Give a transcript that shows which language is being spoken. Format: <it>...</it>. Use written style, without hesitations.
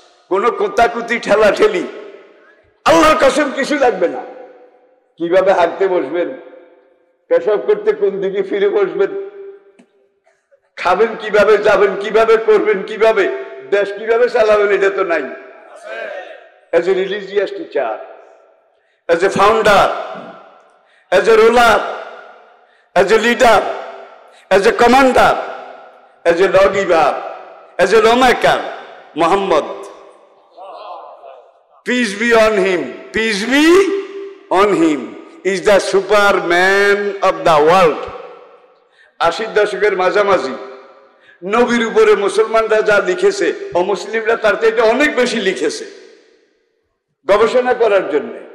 <bn>কোন কোতাকুতি ঠেলা ঠেলি আল্লাহর কসম কিছু লাগবে না। কিভাবে হাঁটতে বসবেন, পেশাব করতে কোন দিকে ফিরে বসবেন, খাবেন কিভাবে, যাবেন কিভাবে, করবেন কিভাবে, দেশ কিভাবে চালাবেন, এটা তো নাই।</bn> <en>As a religious teacher, as a founder, as a ruler, as a leader, as a commander, as a lawgiver, as a lawmaker, Muhammad, peace be on him, peace be on him, is the superman of the world.</en> <bn>80 দশকের মাঝামাঝি নবীর উপরে মুসলমানরা যা লিখেছে, অমুসলিমরা তার থেকে অনেক বেশি লিখেছে গবেষণা করার জন্য।</bn>